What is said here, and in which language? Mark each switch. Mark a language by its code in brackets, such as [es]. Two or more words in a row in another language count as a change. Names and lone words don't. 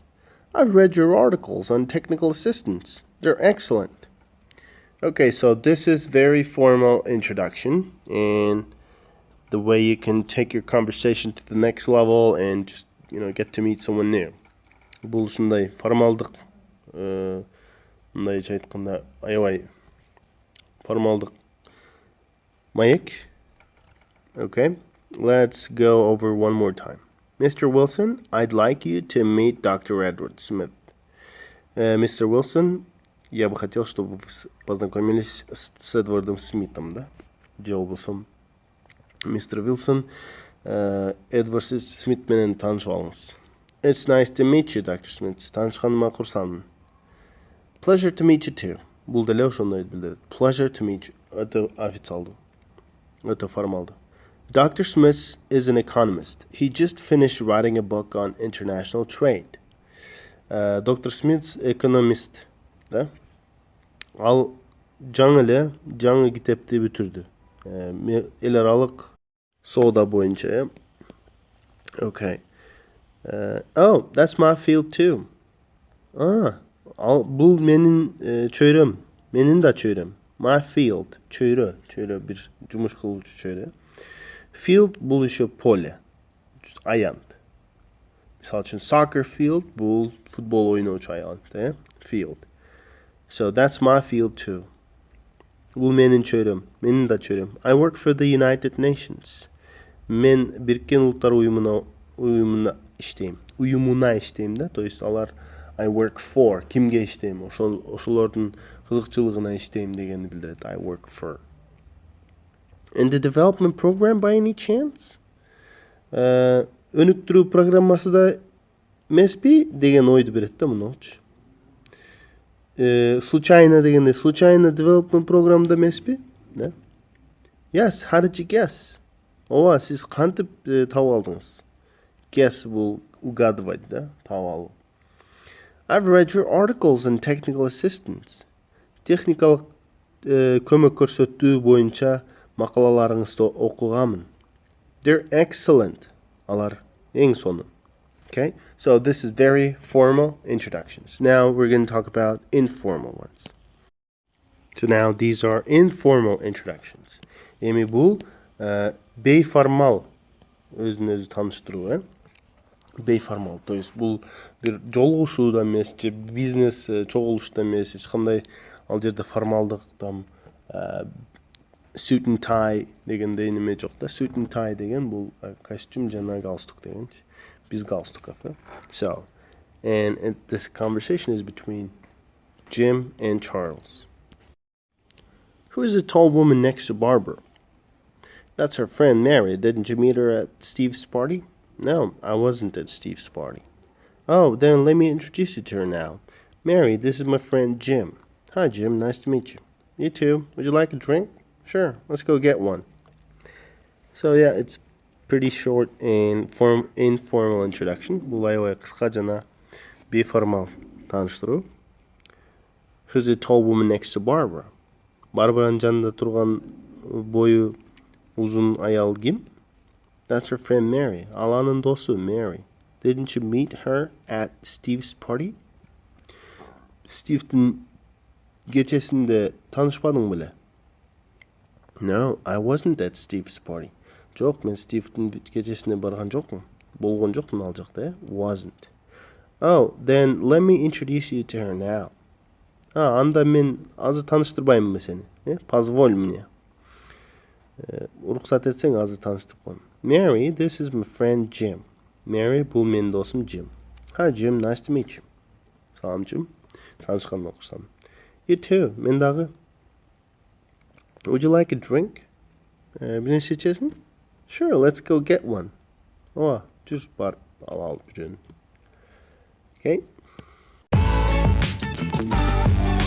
[en] I've read your articles on technical assistance. They're excellent. Okay, so this is very formal introduction and the way you can take your conversation to the next level and just, get to meet someone new. [ky] Бұл ушундай формалдык, мындайча айтканда, аябай формалдык маек. [en] Okay, let's go over one more time. Mr. Wilson, I'd like you to meet Dr. Edward Smith. Mr. Wilson, [ru] я бы хотел, чтобы вы познакомились с Эдвардом Смитом, да? Джобусом. [ky] Мистер Вилсон, Эдвард Смит менен таанышып алыңыз. [en] It's nice to meet you, Dr. Smith. [ky] Таанышканыма курсанмын. [en] Pleasure to meet you too. [ky] Бул деле ошондой билдирет. [en] Pleasure to meet you. [ky] Өтө официалдуу. Өтө формалдуу. [en] Dr. Smith is an economist. He just finished writing a book on international trade. [ky] Dr. Smith экономист. Да? Ал жаңы китепти бүтүрдү. Эл аралык соода боюнча. [en] Okay. Oh, that's my field too. [ky] Бул менин чөйрөм. Менин да чөйрөм. [en] My field. [ky] Чөйрө бир жумуш кылуучу чөйрө. Field бул [ru] еще поле. [ky] Аянт. Мисалы үчүн [en] soccer field [ky] бул футбол ойноочу аянт, Field. [en] So that's my field too. [ky] Бул менин чөйрөм, менин да чөйрөм. [en] I work for the United Nations. [ky] Мен Бириккен Улуттар уюмуна иштейм, да? [ru] То есть [en] алар I work for, [ky] кимге иштейм? Ошолордун кызыкчылыгына иштейм дегенди билдирет. [en] I work for. In the development program by any chance? [ky] Өнүктүрүү программасы да эмеспи деген ойду берет да мунучу. Случайно дегенде, случайно development программда эмеспи? Да? [en] Yes, how did you guess? [ky] Ооба, сиз кантип таап алдыңыз? Guess бул угадывать, да? Таап алуу. [en] I've read your articles on technical assistance. [ky] Техникалык көмөк көрсөтүү боюнча макалаларыңызды окуганмын. [en] They're excellent. [ky] Алар эң сонун. [en] Okay, so this is very formal introductions. Now we're going to talk about informal ones. So now these are informal introductions. [ky] Эми бул бейформал өзүн-өзү тааныштыруу, Бейформал, [ru] то есть [ky] бул бир жолугушууда эмес, же бизнес чогулушта эмес, эч кандай ал жерде формалдык там [en] suit and tie [ky] дегендей неме жок да. [en] Suit and tie [ky] деген бул костюм жана галстук деген. [ru] Без галстуков. [en] So, and this conversation is between Jim and Charles. Who is the tall woman next to Barbara? That's her friend Mary. Didn't you meet her at Steve's party? No, I wasn't at Steve's party. Oh, then let me introduce you to her now. Mary, this is my friend Jim. Hi, Jim. Nice to meet you. You too. Would you like a drink? Sure. Let's go get one. So, yeah, it's pretty short and informal introduction. [ky] Бул аябай кыска жана бейформал тааныштыруу. [en] Who's the tall woman next to Barbara? [ky] Барбаранын жанында турган бою узун аял ким? [en] That's her friend Mary. [ky] Ал анын досу Mary. [en] Didn't you meet her at Steve's party? [ky] Steve'дин кечесинде таанышпадың беле? [en] No, I wasn't at Steve's party. [ky] Жок, мен Стивдин кечесине барган жокмун. Болгон жокмун ал жакта, Wasn't. [en] Oh, then let me introduce you to her now. [ky] Анда мен азыр тааныштырбаймынбы сени? [ru] Позволь мне. [ky] Уруксат этсең азыр тааныштырып коеюн. [en] Mary, this is my friend Jim. Mary, [ky] бул менин досум [en] Jim. Hi Jim, nice to meet you. [ky] Салам Jim. Таанышкандан курсам. [en] You too, [ky] мен дагы. [en] Would you like a drink? [ky] Бир нерсе ичесиңби? [en] Sure, let's go get one. [ky] Ооба, жүр барып алып жүрөйүн. [en] Okay?